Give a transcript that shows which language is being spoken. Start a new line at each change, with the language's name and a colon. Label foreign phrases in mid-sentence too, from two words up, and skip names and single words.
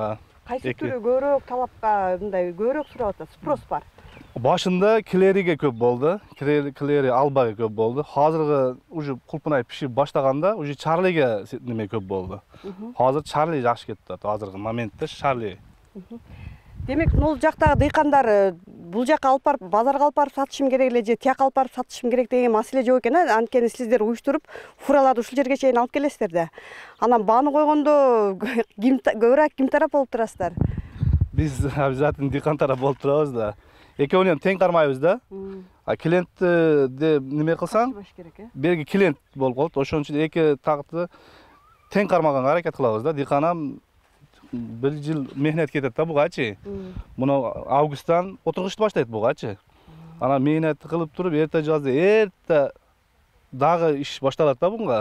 Uzbek: Qaysi turi ko'proq talabga bunday ko'proq so'rayapti, sпрос bor. Boshida Clery'ga ko'p bo'ldi. Clery Albaga ko'p bo'ldi. Hozirgi uje Qulpinay pishib boshlaganda uje Charlie'ga nima ko'p bo'ldi. Hozir Charlie yaxshi ketdi. Hozirgi momentda Charlie.
Kyrgyz: Demek бұл жақтағы дыйқандар бұл жаққа алып барып, базарға алып барып сатышым керек эле же тияк алып барып сатышым керек деген маселе жоқ экен. Анткени сиздер уюштуруп, фураларды ушул жерге чейин алып келесиздер да. Анан бааны койгондо көбүрөөк ким тарап болуп турасыздар? Биз обязательно дыйкан тарап болуп турабыз да. Экөөнү тең кармайбыз да. Клиентти неме кылсаң, берги клиент болуп калат. Ошон үчүн эки тагты тең кармаганга аракет кылабыз да.
Uzbek: Дыйкан bir yıl mehnat ketadi da bugachi. Buni avgustdan o'tirg'ishni boshlaydi bugachi. Ana mehnat qilib turib, erta yozda erta dag'i ish boshlanadi da bunga.